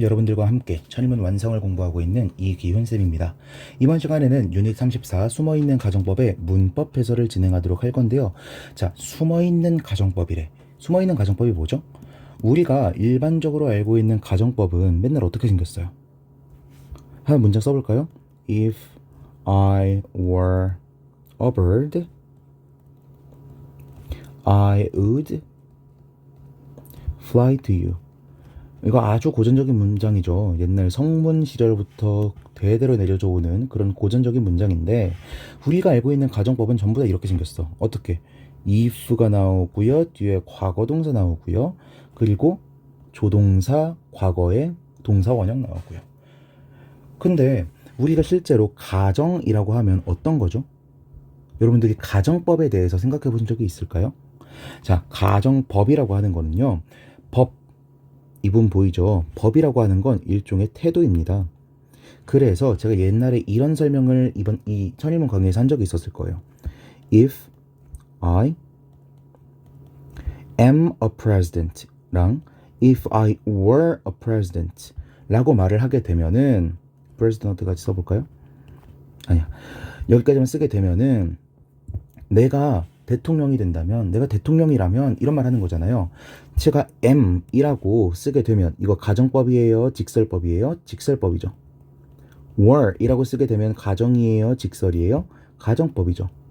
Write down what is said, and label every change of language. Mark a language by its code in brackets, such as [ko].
[ko] 여러분들과 함께 천인문 완성을 공부하고 있는 이기훈쌤입니다. 이번 시간에는 유닛 34 숨어있는 가정법의 문법 해설을 진행하도록 할 건데요. 자, 숨어있는 가정법이래. 숨어있는 가정법이 뭐죠? 우리가 일반적으로 알고 있는 가정법은 맨날 어떻게 생겼어요? 한 문장 써볼까요? [en] If I were a bird, I would fly to you. [ko] 이거 아주 고전적인 문장이죠. 옛날 성문 시절부터 대대로 내려져 오는 그런 고전적인 문장인데, 우리가 알고 있는 가정법은 전부 다 이렇게 생겼어. 어떻게? if가 나오고요. 뒤에 과거동사 나오고요. 그리고 조동사, 과거에 동사 원형 나오고요. 근데 우리가 실제로 가정이라고 하면 어떤 거죠? 여러분들이 가정법에 대해서 생각해 보신 적이 있을까요? 자, 가정법이라고 하는 거는요. 법, 이분 보이죠? 법이라고 하는 건 일종의 태도입니다. 그래서 제가 옛날에 이런 설명을 이번 이 천일문 강의에서 한 적이 있었을 거예요. If I am a president 랑 If I were a president 라고 말을 하게 되면은 president 같이 써볼까요? 아니야. 여기까지만 쓰게 되면은 내가 대통령이 된다면, 내가 대통령이라면 이런 말 하는 거잖아요. 제가 am이라고 쓰게 되면 이거 가정법이에요? 직설법이에요? 직설법이죠. were이라고 쓰게 되면 가정이에요? 직설이에요? 가정법이죠.